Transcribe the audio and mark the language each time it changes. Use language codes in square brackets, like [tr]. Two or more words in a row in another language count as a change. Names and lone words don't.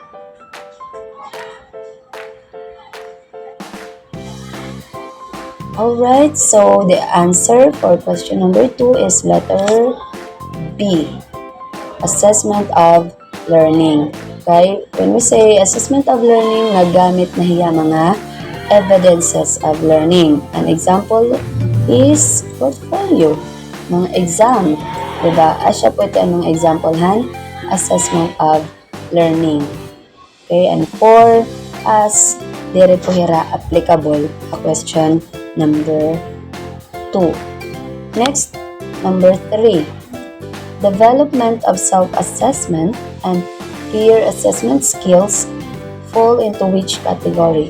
[en] Alright, so the answer for question number 2 is letter B, assessment of learning. Okay, when we say assessment of learning, [war] nagamit na hiya mga [en] evidences of learning. An example is portfolio, [war] mga exam. Diba? Asya po ito ang mga example han, [en] assessment of learning. [war] Okay, [en] and for us, [war] dire po hira applicable a question number 2. [en] Next, number 3. Development of self-assessment and peer assessment skills fall into which category?